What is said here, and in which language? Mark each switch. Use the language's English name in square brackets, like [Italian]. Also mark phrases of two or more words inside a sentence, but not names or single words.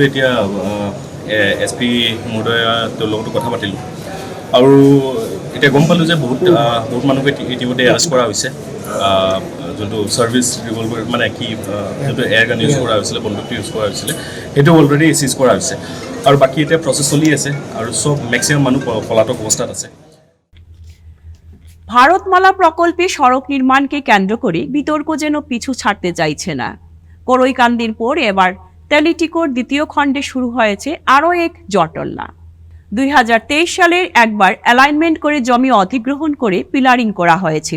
[Assamese] এতিয়া এছ পি মহোদয়া তেওঁৰ লগতো কথা পাতিলোঁ, আৰু এতিয়া গম পালোঁ যে বহুত মানুহকে ইতিমধ্যে এৰেষ্ট কৰা হৈছে। যোনটো [English] service revolver [Assamese] মানে কি যোনটো [English] air gun [Assamese] ইউজ কৰা হৈছিলে, বন্দুকটো ইউজ কৰা হৈছিলে, সেইটো অলৰেডি চিজ কৰা হৈছে। আৰু বাকী এতিয়া প্ৰচেছ চলি আছে, আৰু চব মেক্সিমাম মানুহ পলাতক অৱস্থাত আছে। [Bangla] ভারতমালা প্রকল্পে সড়ক নির্মাণকে কেন্দ্র করে বিতর্ক যেন পিছু ছাড়তে চাইছে না। করইকান্দির পর এবার টেলিটিকোর দ্বিতীয় খণ্ডে শুরু হয়েছে আরও এক জটলা। 2023 সালের একবার অ্যালাইনমেন্ট করে জমি অধিগ্রহণ করে পিলারিং করা হয়েছিল।